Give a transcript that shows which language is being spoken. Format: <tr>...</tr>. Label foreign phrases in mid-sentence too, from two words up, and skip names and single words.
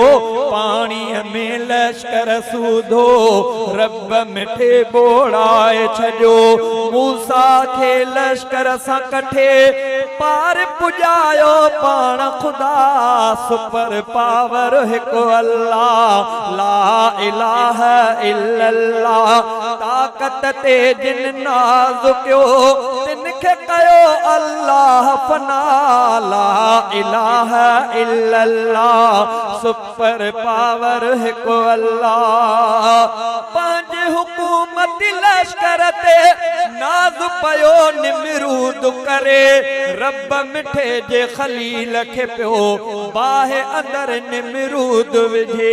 <sd>पाणीअ में लश्कर सूधो रब मिठे ॿोड़ाए छॾियो। मूसा खे लश्कर सां कठे पार पुॼायो पाण ख़ुदा।</sd> <en>super power</en> <sd>हिकु अल्लाह।</sd> <ar>لا إله إلا الله,</ar> <sd>ताकत ते जिन नाज़ कयो तिनखे कयो अल्लाह फना।</sd> <ar>لا إله إلا الله,</ar> <en>super power</en> <sd>हिकु अल्लाह। पंहिंजे हुकूमत लश्कर ते नाज़ पयो निमरूद करे, रब मिठे जे खलील खे पियो बाहि अंदर निमरूद विझे।</sd>